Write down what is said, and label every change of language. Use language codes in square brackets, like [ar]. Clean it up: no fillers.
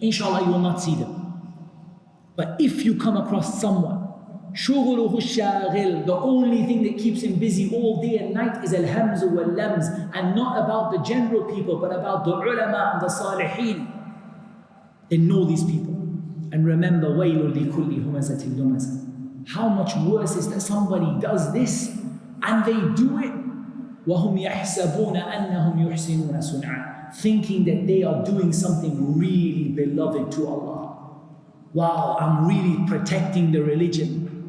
[en] Inshallah, you will not see them. But if you come across someone, [ar] شُغُلُهُ الشَّاغِلِ, [en] the only thing that keeps him busy all day and night is al-hamz wal-lamz, and not about the general people, but about the ulama and the salihin, then know these people. And remember, [ar] وَيْلٌ لِكُلِّ هُمَزَةٍ لُمَزَةٍ. [en] How much worse is that somebody does this and they do it [ar] وَهُمْ يَحْسَبُونَ أَنَّهُمْ يُحْسِنُونَ صُنْعًا, [en] thinking that they are doing something really beloved to Allah. Wow, I'm really protecting the religion.